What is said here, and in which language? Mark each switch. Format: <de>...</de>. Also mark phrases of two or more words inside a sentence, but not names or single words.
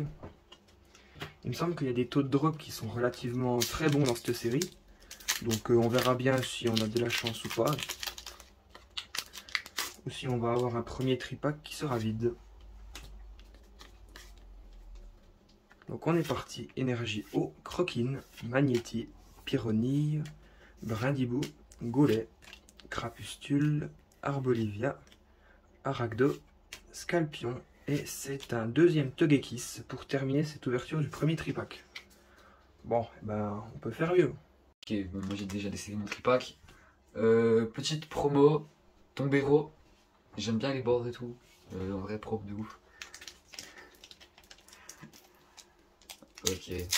<fr>Il me semble qu'il y a des taux de drop qui sont relativement très bons dans cette série. Donc on verra bien si on a de la chance ou pas. Ou si on va avoir un premier tripack qui sera vide. Donc on est parti. Énergie eau, Croquine, Magnéti, Pyronille, Brindibou, Gollet, Crapustule, Arbolivia, Aragdo, Scalpion. Et c'est un deuxième Togekiss pour terminer cette ouverture du premier tripack. Bon, ben on peut faire mieux. Ok, bon, moi j'ai déjà décidé mon tripack. Petite promo, Tombero. J'aime bien les boards et tout. En vrai propre de ouf. Ok.</fr>